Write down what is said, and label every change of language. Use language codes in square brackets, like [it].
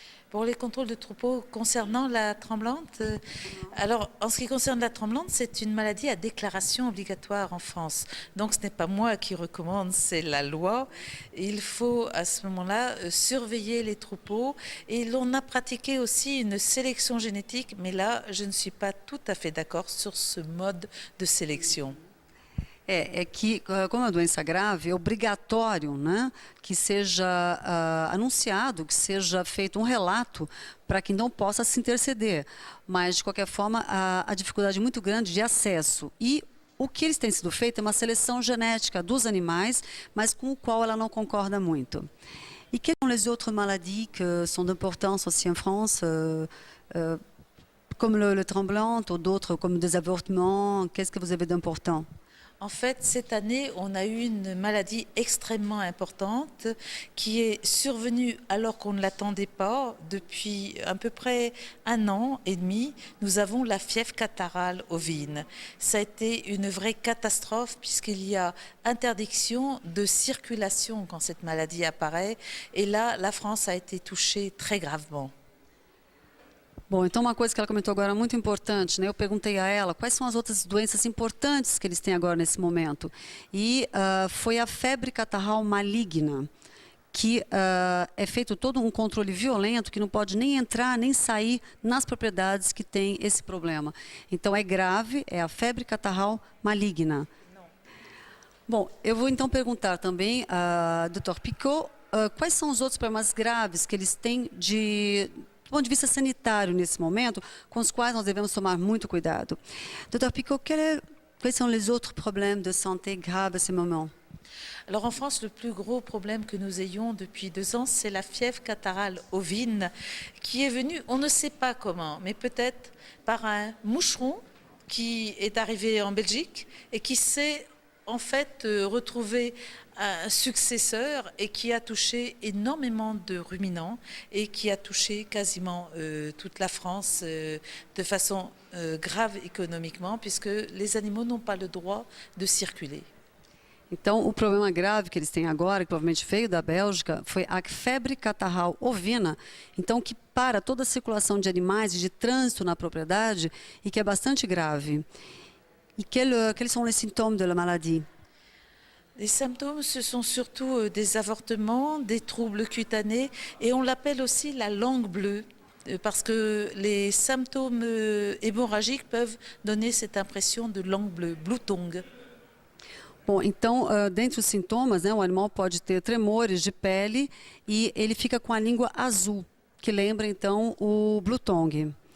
[fr] Pour les contrôles de troupeaux concernant la tremblante, alors en ce qui concerne la tremblante, c'est une maladie à déclaration obligatoire en France. Donc ce n'est pas moi qui recommande, c'est la loi. Il faut à ce moment-là surveiller les troupeaux et l'on a pratiqué aussi une sélection génétique, mais là je ne suis pas tout à fait d'accord sur ce mode de sélection. [pt] É que, como é uma doença grave, é obrigatório, né, que seja anunciado, que seja feito um relato para que não possa se interceder. Mas, de qualquer forma, a dificuldade muito grande de acesso. E o que eles têm sido feito é uma seleção genética dos animais, mas com o qual ela não concorda muito. [fr] E quelles sont les autres maladies que sont d'importance aussi en France, comme le tremblant ou d'autres comme des avortements? Qu'est-ce que vous avez d'important? En fait, cette année, on a eu une maladie extrêmement importante qui est survenue alors qu'on ne l'attendait pas. Depuis à peu près 1 an et demi, nous avons la fièvre catarrhale ovine. Ça a été une vraie catastrophe puisqu'il y a interdiction de circulation quand cette maladie apparaît. Et là, la France a été touchée très gravement. [pt] Bom, então uma coisa que ela comentou agora muito importante, né? Eu perguntei a ela quais são as outras doenças importantes que eles têm agora nesse momento. E foi a febre catarral maligna, que é feito todo um controle violento, que não pode nem entrar, nem sair nas propriedades que têm esse problema. Então é grave, é a febre catarral maligna. Bom, eu vou então perguntar também a Dr. Picot quais são os outros problemas graves que eles têm do ponto de vista sanitário nesse momento, com os quais nós devemos tomar muito cuidado. Dr. [fr] Picot, quels sont les autres problèmes de santé graves à ce moment? Alors en France, le plus gros problème que nous ayons depuis 2 ans, c'est la fièvre catarrhale ovine qui est venue, on ne sait pas comment, mais peut-être par un moucheron qui est arrivé en Belgique et qui s'est en fait retrouvé un successeur et qui a touché énormément de ruminants et qui a touché quasiment toute la France de façon grave économiquement puisque les animaux n'ont pas le droit de circuler. [pt] Então, o problema grave que eles têm agora, que provavelmente veio da Bélgica, foi a febre catarral ovina, então que para toda a circulação de animais e de trânsito na propriedade e que é bastante grave. [fr] Et quels sont les symptômes de la maladie? Les symptômes, ce sont surtout des avortements, des troubles cutanés et on l'appelle aussi la langue bleue parce que les symptômes hémorragiques peuvent donner cette impression de langue bleue, blue tongue. [pt] Bom, então, dentre os sintomas, né, o animal pode ter tremores de pele e ele fica com a língua azul, que lembra então o blue tongue.